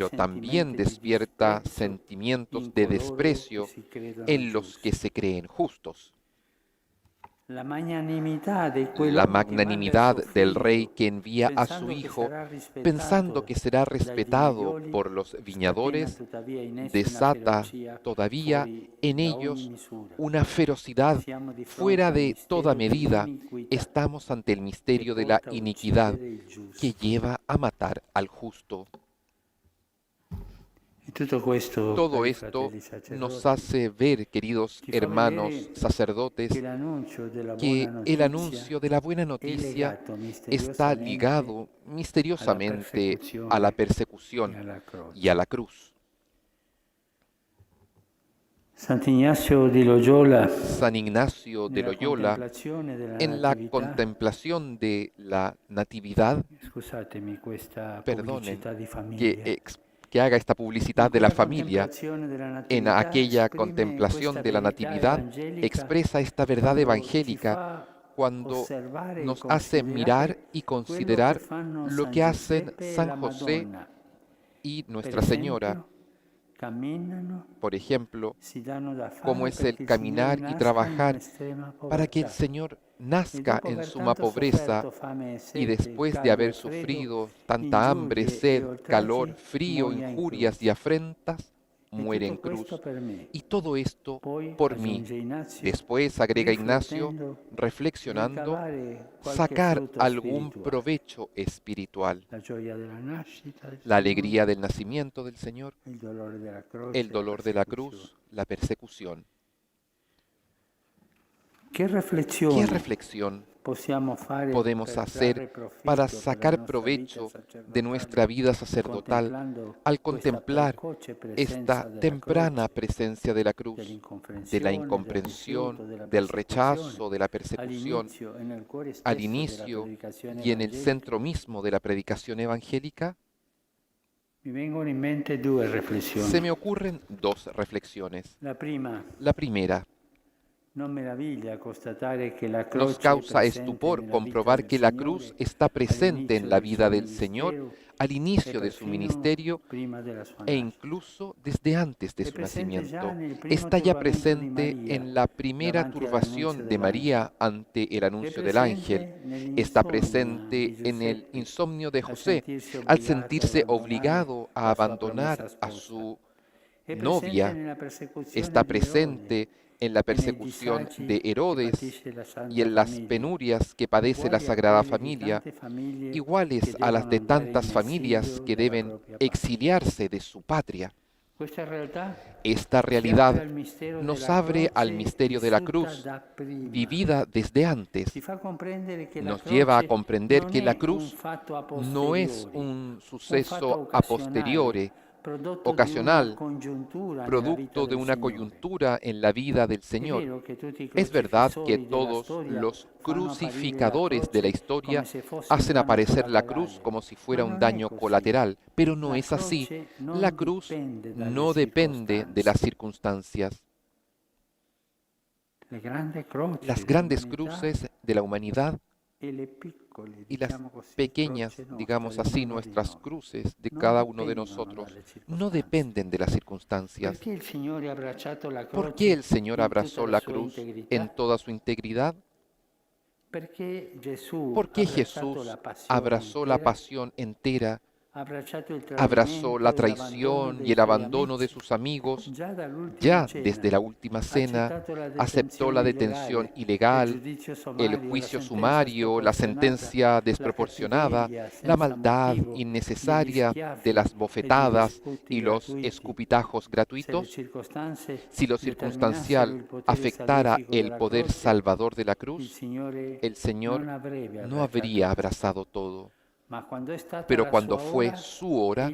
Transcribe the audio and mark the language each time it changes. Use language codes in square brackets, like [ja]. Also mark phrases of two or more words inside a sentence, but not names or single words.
[es] pero también [it] sentimenti di [es] despierta [it] disprezzo [es] sentimientos [it] in [es] de [it] coloro che [es] desprecio [it] si credono [es] en los que [it] giusti. [es] se creen justos. [it] La magnanimità di [es] La [it] quell'uomo che manda il [es] magnanimidad [it] suo [es] del rey [it] figlio [es] que envía a su [it] pensando che [es] hijo, [it] sarà [es] pensando [it] rispettato [es] que será [it] dai [es] respetado [it] vignaioli, [es] por los [it] scatena [es] viñadores, [it] tuttavia in essi una [es] desata [it] ferocia [es] todavía [it] fuori [es] en [it] da ogni [es] ellos [it] misura. [es] una ferocidad [it] Siamo di [es] fuera [it] fronte al [es] de toda [it] mistero di [es] medida. [it] iniquità [es] Estamos ante el [it] che [es] misterio de la [it] porta a [es] iniquidad [it] uccidere il [es] que [it] giusto. [es] lleva a matar al justo. [it] E tutto questo, [es] Todo [it] cari [es] esto [it] fratelli [es] nos [it] sacerdoti, [es] hace ver, queridos [it] ci fa [es] hermanos [it] vedere che [es] sacerdotes, [it] l'annuncio della buona [es] que el [it] notizia [es] anuncio de la buena [it] è [es] noticia [it] legato [es] está [it] misteriosamente [es] ligado [it] alla [es] misteriosamente a la [it] persecuzione e [es] persecución [it] alla [es] y a [it] croce. [es] la cruz. [it] Sant'Ignazio di Loyola, [es] San Ignacio de [it] nella [es] Loyola, [it] contemplazione della [es] en la [it] Natività, [es] contemplación de la Natividad, [it] scusatemi questa [es] perdonen [it] pubblicità di [es] que, [it] famiglia, [es] que haga esta [it] in [es] publicidad de la [it] quella [es] familia, [it] contemplazione della [es] en [it] Natività [es] aquella [it] esprime [es] contemplación [it] questa [es] de la [it] verità [es] Natividad, [it] evangelica [es] expresa esta verdad [it] quando ci [es] evangélica [it] fa [es] cuando [it] osservare e [es] nos hace mirar [it] considerare [es] y [it] quello che [es] considerar [it] fanno [es] lo [it] San [es] que hacen [it] Giuseppe e [es] San [it] la [es] José [it] Madonna. [es] y [it] Per [es] Nuestra Señora, [it] esempio, camminano, [es] por ejemplo, [it] si danno da [es] como [it] fare [es] es el [it] perché il Signore [es] caminar y [it] nasca in [es] trabajar [it] un'estrema [es] para que el [it] povertà. [es] Señor [it] E [es] nazca [it] dopo [es] en [it] aver [es] suma [it] tanto [es] pobreza [it] sofferto fame e [es] y [it] sete, [es] después de [it] caldo e [es] haber [it] freddo, [es] sufrido tanta hambre, [it] ingiurie e [es] sed, calor, [it] oltraggi, [es] frío, [it] muoia in [es] injurias y [it] croce. [es] afrentas, [it] E [es] muere en [it] tutto questo [es] cruz. [it] per me. [es] Y todo esto [it] Poi, [es] por mí. [it] aggiunge Ignazio, [es] Después, agrega Ignacio, [it] riflettendo, [es] reflexionando, [it] ricavare qualche [es] sacar [it] frutto [es] algún [it] spirituale. [es] provecho espiritual. [it] La gioia della nascita del [es] La [it] Signore, [es] alegría del nacimiento del Señor, [it] il dolore della [es] el [it] croce, la [es] dolor de la [it] persecuzione. [es] cruz, la persecución. [it] Che [es] ¿Qué [it] riflessione [es] reflexión [it] possiamo fare [es] podemos [it] per [es] hacer [it] trarre profitto [es] para [it] per la [es] sacar [it] nostra vita [es] provecho de [it] sacerdotale, [es] nuestra vida sacerdotal [it] contemplando [es] al [it] questa [es] contemplar [it] precoce presenza [es] esta [it] della [es] temprana [it] croce, [es] presencia de la cruz, de la [it] dell'incomprensione, del [es] incomprensión, [it] rifiuto, della [es] del [it] persecuzione, [es] rechazo, de la persecución, [it] all'inizio e nel cuore [es] al [it] stesso della [es] inicio [it] predicazione [es] y en el [it] evangelica, [es] centro mismo de la predicación evangélica? [it] Mi vengono in mente due [es] Se [it] riflessioni. [es] me ocurren dos reflexiones. [it] La prima, [es] La primera, [it] non meraviglia constatare che la [es] nos [it] croce è [es] causa [it] presente [es] estupor [it] nella vita [es] comprobar [it] del [es] que la cruz [it] Signore [es] está presente en [it] all'inizio [es] la [it] del [es] vida [it] suo [es] del Señor [it] ministero [es] al [it] e [es] inicio de su [it] perfino [es] ministerio [it] prima della sua [es] e [it] nascita. [es] incluso desde antes de [it] È [es] su [it] presente già [es] nacimiento. [it] nel primo [es] Está ya [it] turbamento di [es] presente [it] Maria [es] en la primera [it] davanti all'annunzio [es] turbación de [it] dell'angelo. [es] María ante el [it] È [es] anuncio del ángel. [it] presente [es] Está [it] nell'insonnia [es] presente [it] di [es] en el [it] Giuseppe [es] insomnio de [it] al [es] José, [it] sentirsi [es] al [it] obbligato ad [es] sentirse [it] abbandonare [es] obligado a [it] la sua promessa [es] abandonar a [it] sposa. [es] su [it] È presente [es] novia. [it] nella persecuzione [es] Está [it] di Erode [es] presente en la [it] e nei [es] persecución [it] disagi [es] de [it] che [es] Herodes [it] patisce la [es] y [it] Santa [es] en las [it] Famiglia, [es] penurias que padece la [it] uguali a [es] Sagrada [it] quelle di [es] Familia, [it] tante famiglie che [es] iguales a las [it] devono [es] de [it] andare [es] tantas [it] in [es] familias [it] esilio [es] que [it] dalla [es] deben [it] propria patria. [es] exiliarse de su patria. [it] Questa realtà [es] Esta [it] ci apre [es] realidad [it] al mistero [es] nos [it] della [es] abre al [it] croce [es] misterio de la [it] vissuta [es] cruz, [it] da prima. [es] vivida desde [it] Ci [es] antes. [it] fa comprendere che la [es] Nos lleva a [it] croce [es] comprender [it] non [es] que la [it] è un [es] cruz [it] fatto a [es] no es [it] posteriori, [es] un [it] un fatto [es] suceso a [it] occasionale, [es] posteriori, [it] prodotto di una [es] ocasional, [it] congiuntura nella vita [es] producto de [it] del [es] una [it] Signore. [es] coyuntura en la vida del [it] È [es] Señor. [it] vero che tutti i [es] Es verdad que [it] crocifissori della [es] todos [it] storia [es] los [it] fanno apparire la [es] crucificadores de la [it] croce come [es] historia [it] se fosse un [es] hacen [it] danno [es] aparecer la cruz [it] collaterale, [es] como si [it] ma [es] fuera un [it] non è [es] daño [it] così. [es] colateral, pero no [it] La [es] es así. [it] croce [es] La [it] non [es] cruz [it] dipende dalle [es] no depende de las [it] circostanze. [es] circunstancias. [it] Le grandi [es] Las [it] croci [es] grandes [it] dell'umanità [es] cruces de la humanidad [it] e le piccole, [es] y las [it] diciamo così, [es] pequeñas, [it] croce nostre, [es] digamos [it] di [es] así, [it] ognuno di [es] nuestras [it] noi, [es] cruces de [it] non [es] cada uno de [it] dipendono [es] nosotros, [it] dalle [es] no [it] circostanze. [es] dependen de las circunstancias. [it] Perché il Signore ha abbracciato la [es] ¿Por qué el [it] croce [es] Señor [it] in tutta [es] abrazó [it] la [es] la [it] sua [es] cruz en [it] integrità? [es] toda su integridad? [it] Perché Gesù [es] ¿Por [it] ha [es] qué [it] abbracciato la [es] Jesús [it] passione [es] abrazó la [it] intera, [es] pasión entera? [it] ha abbracciato il [es] Abrazó la [it] tradimento e l'abbandono [es] traición y [it] dei [es] el [it] suoi [es] abandono de [it] amici. [es] sus amigos. [it] Già dall'ultima [es] Ya [it] cena [es] desde la última [it] ha [es] cena [it] accettato la [es] aceptó la [it] detenzione [es] detención [it] illegale, il [es] ilegal, [it] giudizio [es] el [it] sommario, la [es] juicio [it] sentenza [es] sumario, la [it] sproporzionata, [es] sentencia [it] la [es] desproporcionada, [it] cattiveria [es] la [it] senza [es] maldad [it] motivo, degli [es] innecesaria de [it] schiaffi [es] las [it] e degli [es] bofetadas [it] sputi [es] y los [it] gratuiti. [es] escupitajos [it] Se le [es] gratuitos. [it] circostanze [es] Si lo [it] determinassero [es] circunstancial [it] il potere [es] afectara [it] salvifico [es] el [it] della [es] poder [it] croce, [es] salvador de la [it] il [es] cruz, [it] Signore [es] el Señor [it] non avrebbe [es] no [it] abbracciato [es] habría [it] tutto. [es] abrazado todo. [it] Ma quando è stata [es] Pero [it] la [es] cuando [it] sua [es] fue [it] ora, [es] su hora,